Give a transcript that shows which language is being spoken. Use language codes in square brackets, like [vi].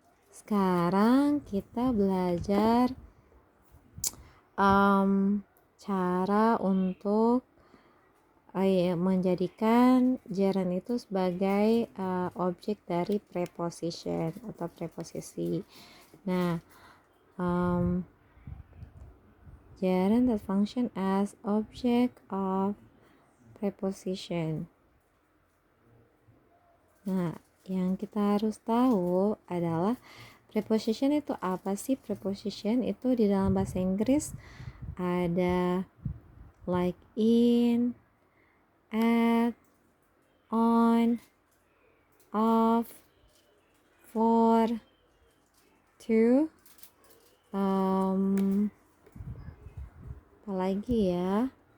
[id] Sekarang kita belajar cara untuk menjadikan gerund itu sebagai objek dari preposition atau preposisi. [en] Nah, gerund that function as object of preposition. [id] Nah, yang kita harus tahu adalah preposition itu apa sih? Preposition itu di dalam bahasa Inggris ada like in, at, on, of, for, to, apalagi ya,